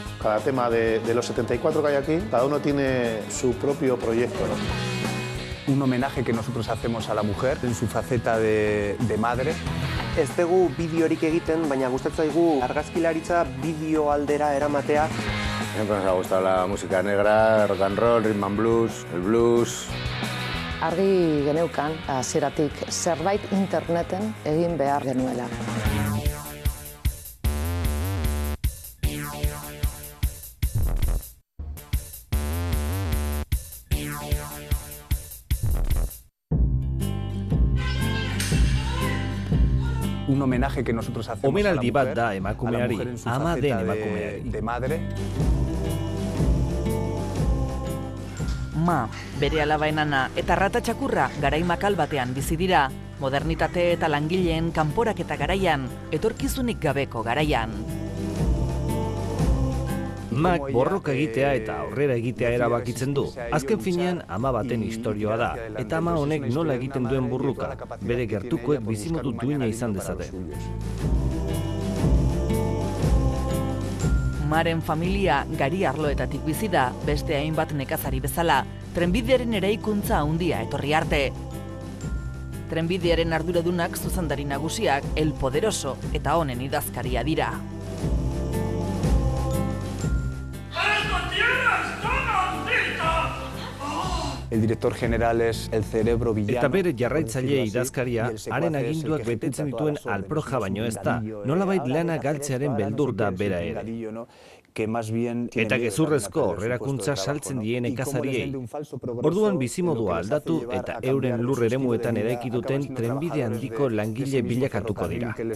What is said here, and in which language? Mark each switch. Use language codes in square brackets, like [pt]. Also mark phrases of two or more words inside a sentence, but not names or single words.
[es] cada tema de los 74 que hay aquí, cada uno tiene su propio proyecto, ¿no? Un homenaje que nosotros hacemos a la mujer en su faceta de madre. [eu] Ez dugu bideorik egiten, baina gustatzen zaigu argazkilaritza bideo aldera eramatea. [es] Siempre nos ha gustado la música negra, [en] rock and roll, rhythm and blues, [es] el blues. [eu] Argi geneukan, hasieratik zerbait interneten egin behar genuela. [es] Un homenaje que nosotros hacemos [eu] Omenaldi [es] a la [eu] bat [es] mujer, [eu] da emakumeari, [es] a la mujer en su [eu] ama den [es] faceta [eu] emakumeari. [es] de madre. [eu] Ma, bere alaba enana eta rata txakurra garai makal batean bizi dira, modernitate eta langileen kanporaketa garaian, etorkizunik gabeko garaian. Mak borroka egitea eta aurrera egitea erabakitzen du. Azken finean ama baten istorioa da, eta ama honek nola egiten duen burruka, bere gertukoek bizimodu duina izan dezaten. Maren familia gari arloetatik bizi da, beste hainbat nekazari bezala, trenbidearen eraikuntza handia etorri arte. Trenbidearen arduradunak zuzendari nagusiak El Poderoso eta honen idazkaria dira. [es] El director general es el cerebro villano. [eu] Eta bere jarraitzaile idazkaria, haren aginduak betetzen dituen alproja baino ez da, nolabait lana galtzearen beldur da bera ere. Eta gezurrezko horrerakuntza saltzen dien nekazariei. Orduan bizimodua aldatu eta euren lur eremuetan eraiki duten trenbide handiko langile bilakatuko dira.